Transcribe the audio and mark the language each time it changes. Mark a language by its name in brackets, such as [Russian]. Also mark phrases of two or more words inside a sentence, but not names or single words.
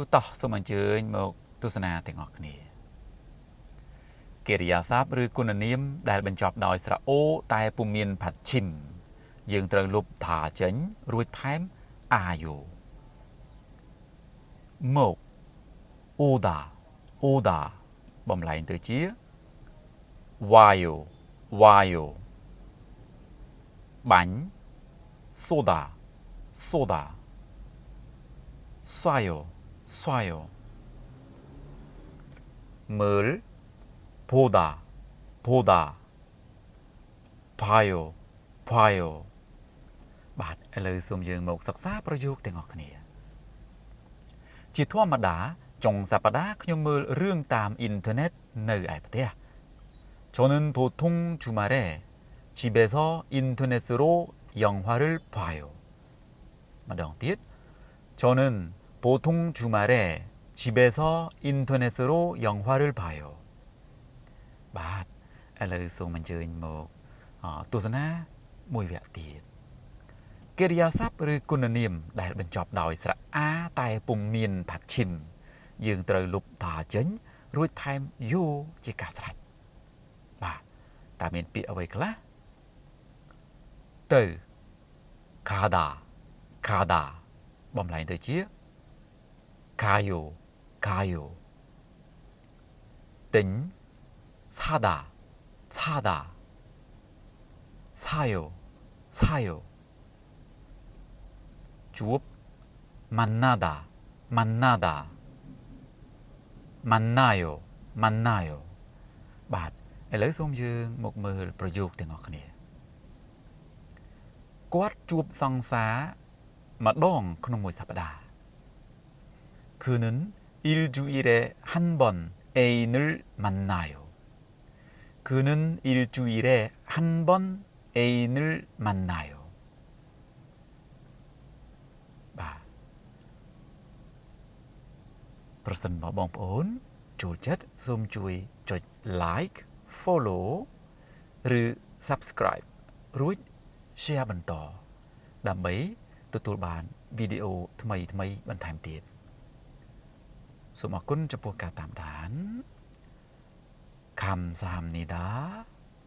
[Khmer] តោះសូមអញ្ជើញមកទស្សនាទាំងអស់គ្នាកិរិយាសព្ទឬគុណនាមដែលបញ្ចប់ដោយស្រៈអូតែពុំមានផាត់ឈីមយើងត្រូវលុបថាចេញរួចថែមអាយោមកអូដាបំលែងទៅជាវ៉ាយោបាញ់សូដា ស្វាយោមើល [Korean] 보다 봐요 [Khmer] បាទឥឡូវសូមយើងមកសិក្សាប្រយោគទាំងអស់គ្នាជាធម្មតាចុងសប្តាហ៍ខ្ញុំមើលរឿងតាមអ៊ីនធឺណិតនៅឯផ្ទះ [Korean] 저는 보통 주말에 집에서 인터넷으로 영화를 봐요. ម្ដងទៀត 저는 보통 주말에 집에서 인터넷으로 영화를 봐요. [Khmer] បាទឥឡូវសូមអញ្ជើញមកទស្សនាមួយវគ្គទៀតកិរិ យាសព្ទឬគុណនាមដែលបញ្ចប់ដោយស្រៈអាតែពុំមានផាត់ឈីមយើងត្រូវលុបថាចេញរួចថែមយោជាការស្រេចបាទតើមានពាក្យអ្វីខ្លះទៅ ខាដាបំលែងទៅជាកាយោទិញ [Korean] 사다 사요 [Khmer] ជួប 만나다 만나요 បាទឥឡូវសូមយើងមកមើលប្រយោគទាំងអស់គ្នាគាត់ជួបសង្សារម្ដងក្នុងមួយសប្តាហ៍ [Korean] 그는 일주일에 한 번 애인을 만나요. 그는 일주일에 한 번 애인을 만나요. [Khmer] បាទប្រសិនបើបងប្អូនចូលចិត្តសូមជួយចុច [English] like follow [Khmer] ឬ subscribe រួច share បន្តដើម្បីទទួលបានវីដេអូថ្មីបន្ថែមទៀតសូមអរគុណចំពោះការតាមដាន감사합니다.